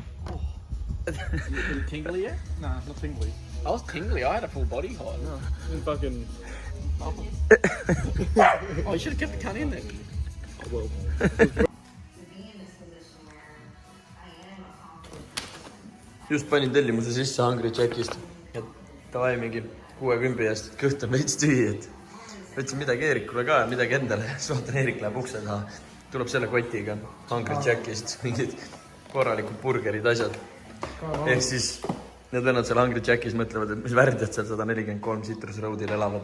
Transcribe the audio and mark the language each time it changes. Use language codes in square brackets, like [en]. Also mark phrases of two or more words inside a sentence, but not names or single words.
[en] Is it tingly yet? Nah, it's not tingly. I was tingly. I had a full body high. No. Fucking... Oh, you should have kept the cunt in there. Oh, well. [et] Just panin tellimuse sisse Hungry Jackist. Et davai mingi 60 eest, kõht on veits tühi, et võtsin midagi Eerikule ka ja midagi endale. Siis vaatan, Eerik läheb ukse taha. Tuleb selle kotiga Hungry Jackist, mingid korralikud burgerid, asjad. Ehk siis need vennad seal Hungry Jackis mõtlevad, et mis värdjad seal 143 Citrus Roadil elavad.